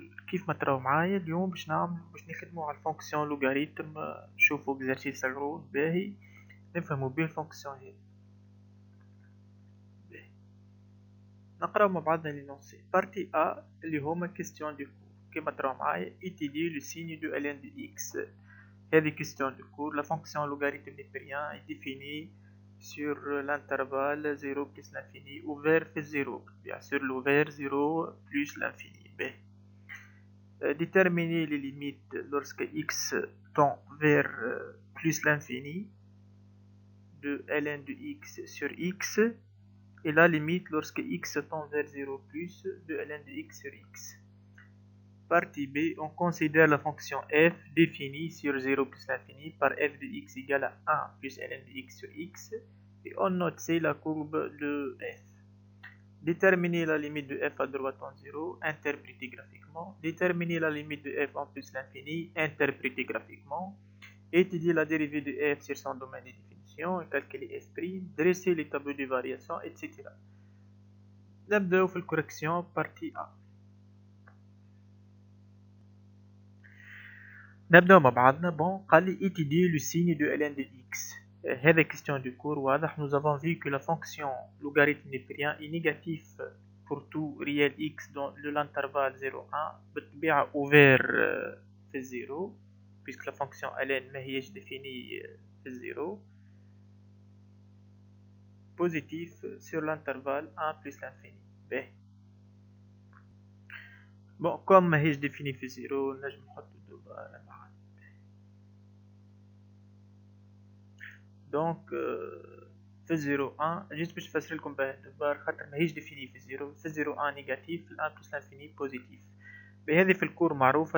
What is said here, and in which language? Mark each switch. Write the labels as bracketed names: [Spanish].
[Arabic] كيف ما تراو معايا اليوم باش نخدمو على الفونكسيون لوغاريتم، نشوفو اكزرسيس الرول باهي نفهمو بيه الفونكسيون هذي. نقراو مع بعضنا لي نونسي. بارتي ا اللي هما كيستيون دو كور. كيما تراو معايا [French] étudier le signe de ln de x. هذه كيستيون دو كور. La fonction logarithme népérien est définie sur l'intervalle 0 plus l'infini ouvert fait 0. Bien sûr l'ouvert 0 plus l'infini. B. Déterminer les limites lorsque x tend vers plus l'infini de ln de x sur x, et la limite lorsque x tend vers 0 plus de ln de x sur x. Partie B, on considère la fonction f définie sur 0 plus l'infini par f de x égale à 1 plus ln de x sur x, et on note C la courbe de f. Déterminer la limite de f à droite en 0, interpréter graphiquement. Déterminer la limite de f en plus l'infini, interpréter graphiquement. Étudier la dérivée de f sur son domaine de définition, calculer f', dresser les tableaux de variation, etc. [Arabic] نبدأ في [French] الكوريكسيون بارتي [Arabic] A. نبدأ مع بعضنا. قال لي [French] étudier le signe de ln de x. هذا question du cours واضح. Nous avons vu que la fonction logarithme népérien est négatif pour tout réel x dans l'intervalle 0,1 بالطبيعة ouvert في 0 puisque la fonction ln [Arabic] ما هيش [French] définie في 0. Positif sur l'intervalle 1 plus l'infini. B. [Arabic] comme ما هيش définie في 0 نجم نحط دوباره معا. دونك في 0,1 جيت باش نفسر لكم باعتبار خاطر ماهيش ديفيني في 0. [French] في 0,1 نيجاتيف، الان بلس لانفيني بوزيتيف. [Arabic] بهذه في الكور معروفه.